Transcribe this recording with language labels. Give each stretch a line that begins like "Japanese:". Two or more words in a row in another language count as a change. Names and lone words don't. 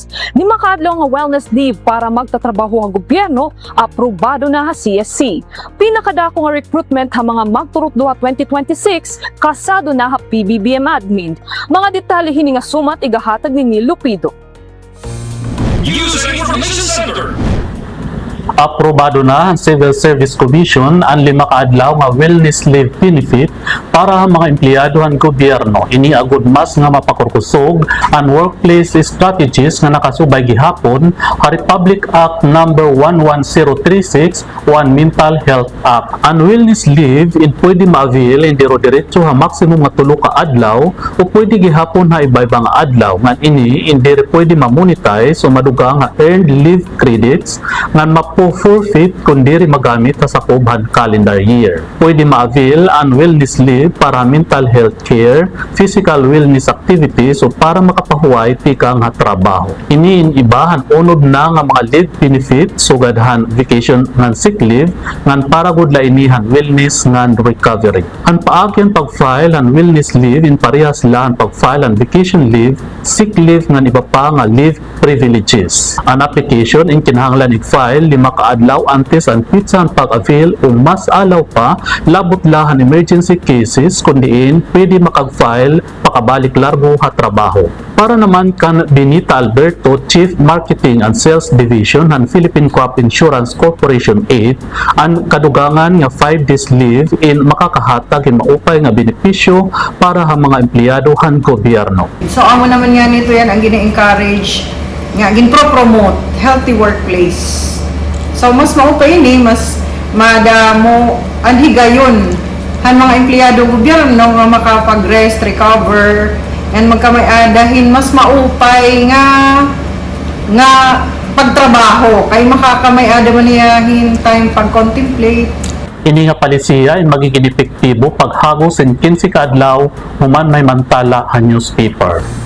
Waray: Di makadlaw nga
English: wellness leave
Waray: para magtatrabaho ang gobyerno, aprobado na ha CSC. Pinakadako nga recruitment ha mga magturot duha 2026, kasado na ha PBBM admin. Mga detalye hini nga sumat igahatag ni Lupido. News and Information Center. Aprobado na ang Civil Service Commission ang 5 kaadlaw nga
English: wellness leave benefit
Waray: para ang mga empleyado ng gobyerno. Iniagod mas nga mapakurkusog ang
English: workplace strategies
Waray: nga nakasubay gihapon sa Republic Act No. 11036 o ang Mental Health Act. Ang
English: wellness leave
Waray: pwede ma-avail hindi ro diretso ha maximum nga 3 ka adlaw o pwede gihapon ha iba-iba nga adlaw. Ngan ini hindi pwede ma-monetize o madugang nga
English: earned leave credits
Waray: ngan forfeit kung diri magamit sa kubhan
English: calendar year.
Waray: Pwede ma-avail ang
English: wellness leave
Waray: para
English: mental health care, physical wellness activities
Waray: o para makapahuway tikang trabaho. Iniin ibahan unod na nga mga
English: leave benefits
Waray: sugadhan vacation ngan
English: sick leave
Waray: ngan para gud lainihan wellness ngan recovery. Ang paagyan pag-file ang
English: wellness leave
Waray: in parehas lang pag-file ang
English: vacation leave, sick leave
Waray: ngan iba pa nga
English: leave privileges.
Waray: Ang application in kinahanglan i-file 5 kaadlaw antes ang pizza ang pag-avail o mas alaw pa labot lahan
English: emergency cases
Waray: kundiin pwede makag-file pakabalik largo ha trabaho. Para naman kan Benita Alberto, Chief Marketing and Sales Division ng Philippine Crop Insurance Corporation 8, ang kadugangan nga
English: 5 days leave
Waray: in makakahatag in maupay nga benepisyo para ha mga empleyado han gobyerno. So amo naman nga nito yan ang gina-encourage nga ginpro-promote
English: healthy workplace.
Waray: So mas maupay ini mas madamo ang higayon han mga empleyado gobyerno nga makapag-
English: rest, recover and
Waray: magkamay-adahin mas maupay nga pagtrabaho kay makakamay-ada man niyahin time pag-contemplate. Ini nga palisiya
Filipino: ay magiging
Waray: epektibo paghagos in 15 kaadlaw human may mantala ang newspaper.